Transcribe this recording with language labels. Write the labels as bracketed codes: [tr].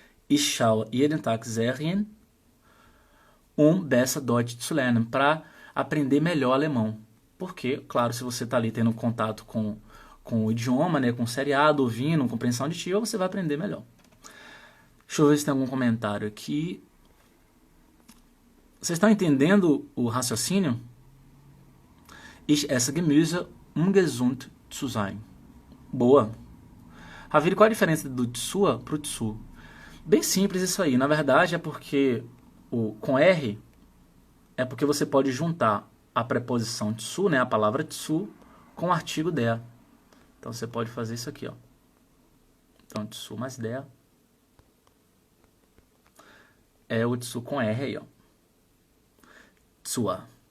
[de] Ich schaue jeden Tag Serien, besser Deutsch zu lernen, [pt] para aprender melhor alemão. Porque, claro, se você está ali tendo contato com o idioma, né, com o seriado, ouvindo, compreensão auditiva, você vai aprender melhor. Deixa eu ver se tem algum comentário aqui. Vocês estão entendendo o raciocínio? [de] Ich esse Gemüse, gesund zu sein. [pt] Boa. Ravile, qual a diferença do tsua pro tsu? Bem simples isso aí. Na verdade é porque com R é porque você pode juntar a preposição tsu, né, a palavra tsu, com o artigo der. Então você pode fazer isso aqui, ó. Então tsu mais der é o tsu com R aí, ó. Tsua.